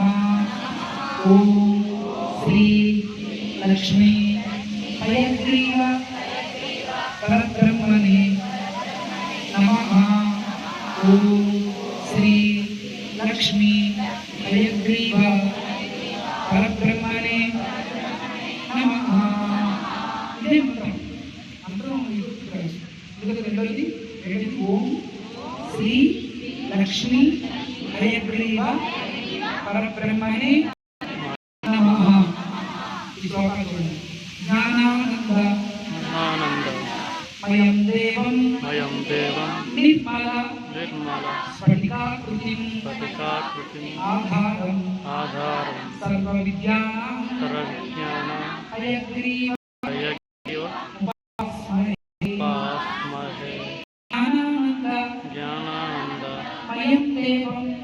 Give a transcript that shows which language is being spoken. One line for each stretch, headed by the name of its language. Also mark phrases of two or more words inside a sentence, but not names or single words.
Sanskrit: ओम श्री लक्ष्मी हयग्रीव परब्रह्मणे नमः। ओम श्री लक्ष्मी हयग्रीव परब्रह्मणे नमः।
Telugu: इదే మంత్రం అందరం ఎందుకంటే రెండోది
Sanskrit: ఓం శ్రీ లక్ష్మీ హయగ్రీవ పరబ్రహ్మణే నమః।
Telugu: ఈ శ్లోకాలు చూడండి।
Sanskrit: జ్ఞానానంద మయం దేవం నిర్మల స్ఫటికాకృతిం ఆధారం సర్వ విద్యానాం హయగ్రీవ జ్ఞానానంద మయం దేవం